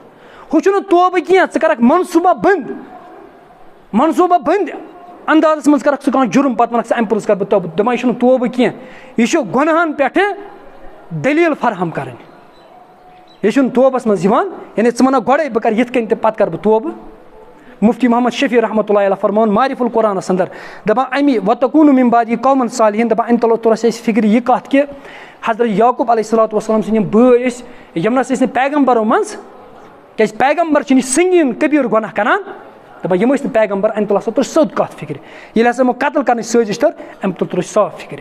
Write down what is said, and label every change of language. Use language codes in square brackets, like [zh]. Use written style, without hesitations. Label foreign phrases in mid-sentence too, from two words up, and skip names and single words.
[ks] ہُہ چھُنہٕ توبہٕ کینٛہہ, ژٕ کَرکھ منصوٗبہ بٔنٛدۍ اندازَس منٛز کَرکھ ژٕ کانٛہہ جُرم, پَتہٕ وَنکھ ژٕ اَمہِ پوٚتُس کَرٕ بہٕ توبہٕ. دَپان یہِ چھُنہٕ توبہٕ کینٛہہ, یہِ چھُ گۄنہَن پٮ۪ٹھٕ دٔلیٖل فراہم کَرٕنۍ. یہِ چھُنہٕ توبَس منٛز یِوان, یعنی ژٕ وَنکھ گۄڈَے بہٕ کَرٕ یِتھ کٔنۍ تہٕ پَتہٕ کَرٕ بہٕ توبہٕ. مُفتی محمد شفیع [ar] رحمتہ اللہ علیہ [ks] فرماوُن معرف القرآنَس اندر, دَپان اَمہِ [ar] وَتَکوٗنُ مِن بعدی قومًا صالحیٖن, [ks] دَپان اَمہِ تَلو توٚر اَسہِ فِکرِ یہِ کَتھ کہِ حضرت یعقوٗب [ar] علیہ الصلوۃ والسلام [ks] سٕنٛدۍ یِم بٲے ٲسۍ یِمنَس ٲسۍ نہٕ پیغمبرو منٛز, کیٛازِ پیغمبر چھِنہٕ یہِ سنگیٖن کبیٖر گۄناہ کران, دَپان یِم ٲسۍ نہٕ پیغمبر. اَمہِ تَل ہسا توٚر سیوٚد کَتھ فِکرِ, ییٚلہِ ہسا یِمو قتل کَرنٕچ سٲزِش کٔر اَمہِ تُل توٚر اَسہِ صاف فِکرِ.